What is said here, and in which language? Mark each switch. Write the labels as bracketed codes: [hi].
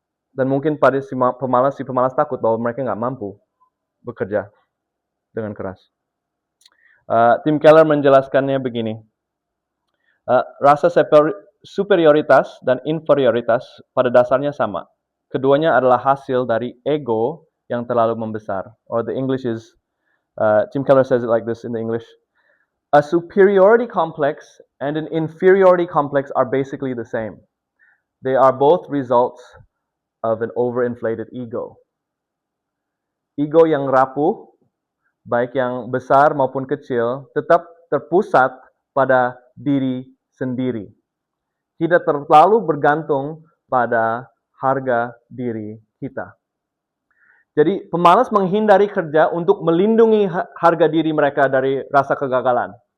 [id] Dan mungkin pada si pemalas takut bahwa mereka nggak mampu bekerja dengan keras. Tim Keller menjelaskannya begini. Rasa superioritas dan inferioritas pada dasarnya sama. Keduanya adalah hasil dari ego yang terlalu membesar. [en] Or the English is, Tim Keller says it like this in the English. A superiority complex and an inferiority complex are basically the same. They are both results of an overinflated ego. [id] ego yang rapuh, baik yang besar maupun kecil, tetap terpusat pada diri sendiri. Tidak terlalu bergantung pada harga diri kita. Jadi pemalas menghindari kerja untuk melindungi harga diri mereka dari rasa kegagalan.